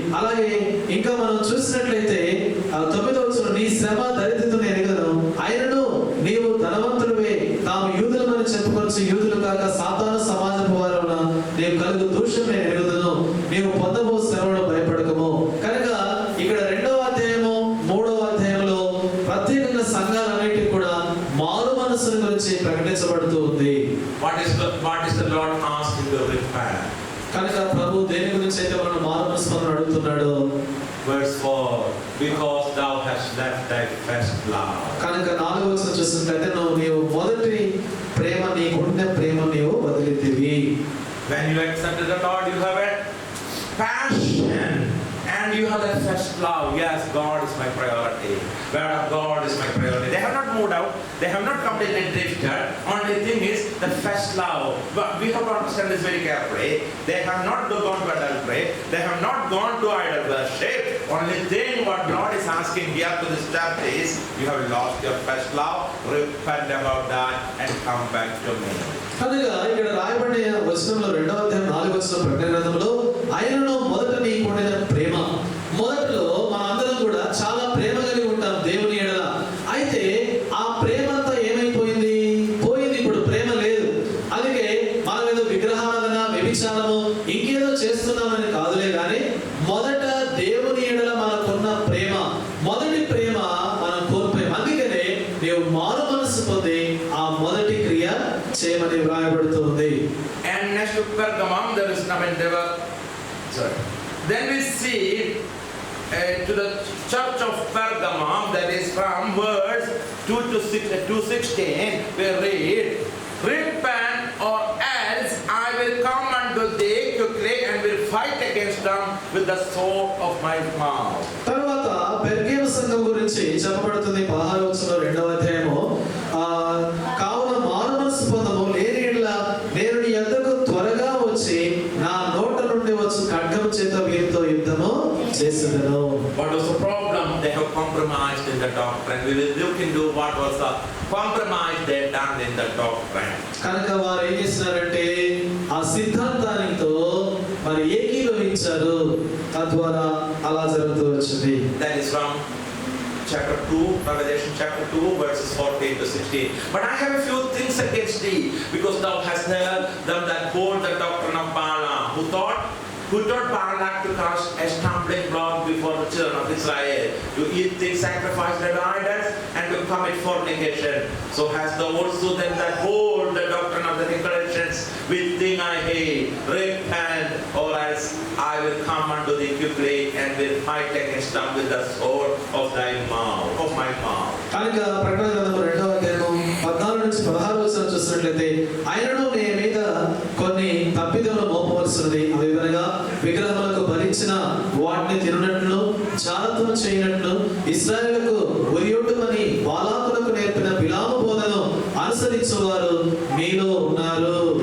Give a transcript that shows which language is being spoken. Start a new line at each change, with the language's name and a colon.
Telugu: అలాగే ఇంకా మనం చూసినట్లయితే 9వ వచనం, నీ శ్రమ దరిద్రతను నేను ఎరుగను, అయినను నీవు ధనవంతుడివే, తాము యూదులమని చెప్పుకొచ్చి యూదులు కాక సాతాను సమాజపు వారున నీవు కలుగు దూషం నేను ఎరుగుదును, నీవు పొందబో శ్రమను భయపడకము. కనుక ఇక్కడ 2వ అధ్యాయము 3వ అధ్యాయంలో ప్రత్యేకంగా సంఘాలన్నిటికీ కూడా మారు మనస్సును గురించి ప్రకటించబడుతూ ఉంది.
English: What is the Lord asking to repent?
Telugu: కనుక ప్రభు దేని గురించి అయితే మనం మారు మనసు పొందని అడుగుతున్నాడు.
English: Verse 4, because thou hast left thy first love.
Telugu: కనుక 4వ వచనం చూసినట్లయితే, నీవు మొదటి ప్రేమ, నీకున్న ప్రేమ నీవు వదిలితివి.
English: When you accepted the Lord, you have a passion and you have that first love. Yes, God is my priority. Word of God is my priority. They have not moved out. They have not completely drifted. Only thing is the first love. But we have to understand this very carefully. They have not gone to adultery. They have not gone to idol worship. Only thing what God is asking here to this church is, you have lost your first love. Repent about that and come back to me.
Telugu: కనుక ఇక్కడ రాయబడిన వచనంలో 2వ అధ్యాయం 4వ వచనం ప్రకటన గ్రంథంలో, ఆయనను మొదట నీకుండిన ప్రేమ. మొదట్లో మనందరం కూడా చాలా ప్రేమ కలిగి ఉంటాం దేవుని ఎడల. అయితే ఆ ప్రేమ అంతా ఏమైపోయింది? పోయింది. ఇప్పుడు ప్రేమ లేదు. అందుకే మనం ఏదో విగ్రహారాధన, వ్యభిచారము, ఇంకేదో చేస్తున్నామని కాదులే కానీ, మొదట దేవుని ఎడల మనకున్న ప్రేమ, మొదటి ప్రేమ మనం కోల్పోయాం. అందుకనే నీవు మారు మనసు పొంది ఆ మొదటి క్రియ చేయమని వ్రాయబడుతుంది.
English: And next to Pergamum, there is no endeavor. Sorry. Then we see to the church of Pergamum, that is from verse 2 to 16, we read, repent or else I will come unto thee quickly and will fight against them with the sword of my mouth.
Telugu: తర్వాత పెర్గేము సంఘం గురించి చెప్పబడుతుంది 16వ వచనం 2వ అధ్యాయము. కావున మారు మనసు పొందము, లేని ఎడల నేను నీ యొద్దకు త్వరగా వచ్చి నా నోట నుండి వచ్చు ఖడ్గము చేత వీరితో యుద్ధము చేసేదను.
English: What was the problem? They have compromised in the doctrine. We will look into what was the compromise they done in the doctrine.
Telugu: కనుక వారు ఏం చేస్తున్నారంటే ఆ సిద్ధాంతానితో మరి ఏకీభవించారు, తద్వారా అలా జరుగుతూ వచ్చింది.
English: That is from chapter 2, Revelation chapter 2, verses 14 to 16. But I have a few things against thee, because thou hast heard them that hold the doctrine of Balaam, who taught Balak to cast a stumbling block before the children of Israel, to eat things sacrificed to idols, and to commit fornication. So hast thou also them that hold the doctrine of the Nicolaitans, which thing I hate. Repent, or else I will come unto thee quickly, and will fight against them with the sword of thy mouth, of my mouth.
Telugu: కనుక ప్రకటన గ్రంథము 2వ అధ్యాయము 14 నుంచి 16 వచనం చూసినట్లయితే, ఆయనను నీ మీద కొన్ని తప్పిదములు మోపవలసినది, అవి వినగా విగ్రహములకు భరించిన వాటిని తినునట్లు, జారత్వము చేయనట్లు, ఇశ్రాయేలుకు ఉరియొడ్డుమని బాలాకులకు నేర్పిన బిలాము బోధను అనుసరించువారు మీలో ఉన్నారు.